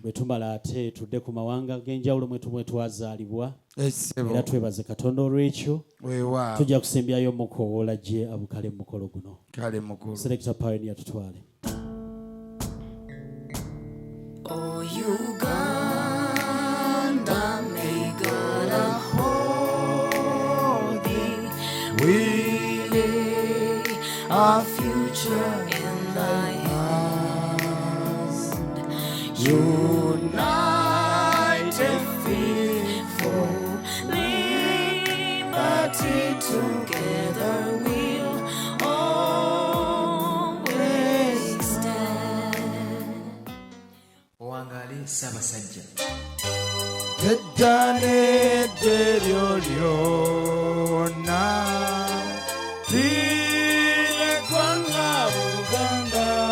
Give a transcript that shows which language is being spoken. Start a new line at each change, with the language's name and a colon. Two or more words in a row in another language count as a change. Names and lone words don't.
Ganda: Bwe tumala ate tudde ku mawanga ag'enjawulo mwe tu-, mwe twazaalibwa.
English: Yes, ssebo.
Ganda: Era twebaze Katonda olw'ekyo. Weewaawo. Tujja kusembyayo mukowoola gye abukale mu mukolo guno. Kale mukulu. Selector Pioneer, tutwale.
English: Oh, Uganda, may God uphold thee. We lay our future in thy hands. United, faithful, liberty, together we'll always stand.
Ganda: Owangaale Ssaabasajja. Edda n'edda eryo lyonna, liri eggwanga Buganda.